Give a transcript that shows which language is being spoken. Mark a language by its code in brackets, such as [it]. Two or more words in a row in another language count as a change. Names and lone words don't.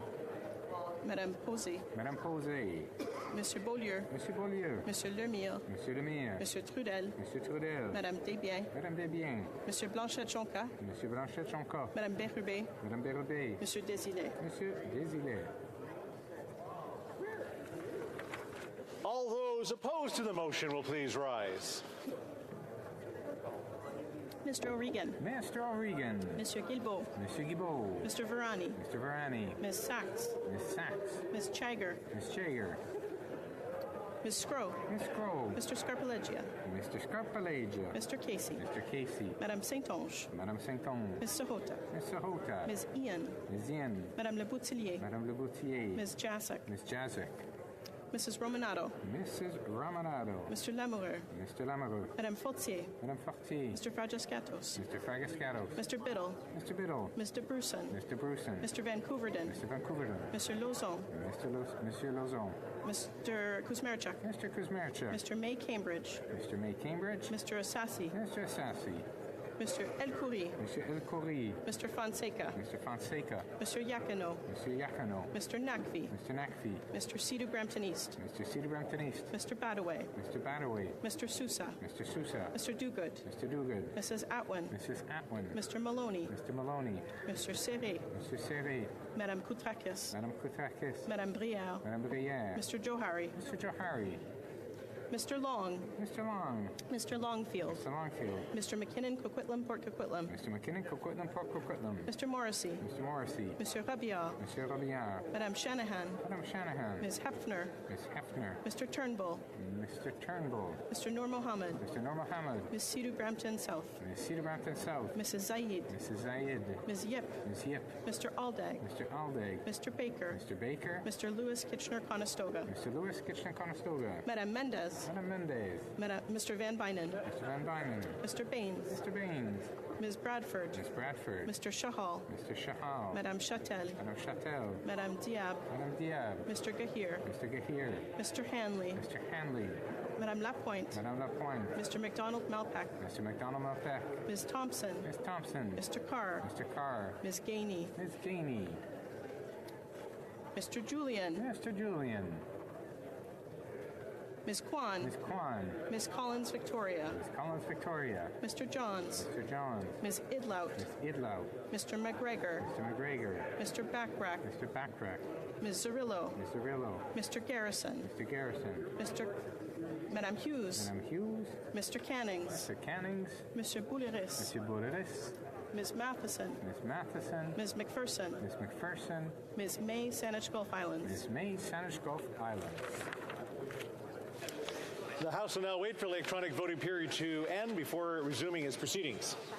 [en] Madame Posé. Madame Posé. Monsieur Beaulieu. Monsieur Beaulieu. Monsieur Lemire. Monsieur Lemire. Monsieur Trudel. Monsieur Trudel. Madame Desbiens. Madame Desbiens. Monsieur Blanchette-Jonca. Monsieur Blanchette-Jonca. Madame Bérubé. Madame Bérubé. Monsieur Désilet. Monsieur Désilet. All those opposed to the motion will please rise. Mr. O'Regan. Mr. O'Regan. Monsieur Guilbeault. Monsieur Guilbeault. Mr. Varani. Mr. Varani. Ms. Sachs. Miss Sachs. Ms. Chagger. Miss Chager. Ms. Scrow. Miss Scrow. Mr. Scarpalegia. Mr. Scarpalegia. Mr. Casey. Mr. Casey. Madame Saint-Onge. Madame Saint-Onge. Ms. Sahota. Miss Sahota. Ms. Ian. Miss Ian. Madame Le Boutillier. Madame Le Boutier. Ms. Jasek. Miss Jazek. Mrs. Romanado. Mrs. Romanado. Mr. Lamoureux. Mr. Lamoureux. Madame Fautier. Madame Fortier. Mr. Fragiscatos. Mr. Fragiscatos. Mr. Biddle. Mr. Biddle. Mr. Bruson. Mr. Bruson. Mr. Vancouverden. Mr. Vancouverden. Mr. Lozon. Monsieur Lozon. Mr. Kuzmerchuk. Mr. Kuzmerchuk. Mr. May Cambridge. Mr. May Cambridge. Mr. Assassi. Mr. Assassi. Mr. El Khoury. Mr. El Khoury. Mr. Fonseca. Mr. Fonseca. Mr. Yakino. Mr. Yakino. Mr. Nakvi. Mr. Nakvi. Mr. Sidhu Brampton East. Mr. Cedar Brampton East. Mr. Badaway. Mr. Badaway. Mr. Sousa. Mr. Sousa. Mr. Dogood. Mr. Dogood. Mrs. Atwin. Mrs. Atwin. Mr. Maloney. Mr. Maloney. Mr. Serré. Mr. Serré. Madame Koutrakis. Madame Koutrakis. Madame Brière. Madame Brière. Mr. Johari. Mr. Johari. Mr. Long. Mr. Long. Mr. Longfield. Mr. Longfield. Mr. McKinnon, Coquitlam, Port Coquitlam. Mr. McKinnon, Coquitlam, Port Coquitlam. Mr. Morrissey. Mr. Morrissey. Monsieur Rabillard. Monsieur Rabillard. Madame Shanahan. Madame Shanahan. Ms. Hefner. Miss Hefner. Mr. Turnbull. Mr. Turnbull. Mr. Nur Mohammed. Mr. Nur Mohammed. Ms. Sidhu Brampton South. Miss Cedar Brampton South. Mrs. Zaid. Mrs. Zayed. Ms. Yip. Miss Yip. Mr. Aldag. Mr. Aldag. Mr. Baker. Mr. Baker. Mr. Lewis Kitchener-Conestoga. Mr. Lewis Kitchener-Conestoga. Madame Mendez. Madame Mendez. Mr. Van Bynen. Mr. Van Bynen. Mr. Baines. Mr. Baines. Ms. Bradford. Miss Bradford. Mr. Shahal. Mr. Shahal. Madame Chatel. Madame Chatel. Madame Diab. Madame Diab. Mr. Gahir. Mr. Gahir. Mr. Hanley. Mr. Hanley. Madame Lapointe. Madame Lapointe. Mr. McDonald Malpack. Mr. McDonald Malpack. Ms. Thompson. Miss Thompson. Mr. Carr. Mr. Carr. Ms. Gainey. Miss Gainey. Mr. Julian. Mr. Julian. Ms. Kwan. Miss Kwan. Ms. Collins Victoria. Miss Collins Victoria. Mr. Johns. Mr. Johns. Ms. Idlout. Miss Idlow. Mr. McGregor. Mr. McGregor. Mr. Backrack. Mr. Backrack. Ms. Zarillo. Miss Zarillo. Mr. Garrison. Mr. Garrison. Madame Hughes. Madame Hughes. Mr. Cannings. Mr. Cannings. Mr. Bouliris. Mr. Bouliris. Ms. Matheson. Miss Matheson. Ms. McPherson. Miss McPherson. Ms. May, Saanich Gulf Islands. Miss May, Saanich Gulf Islands. The House will now wait for electronic voting period to end before resuming its proceedings.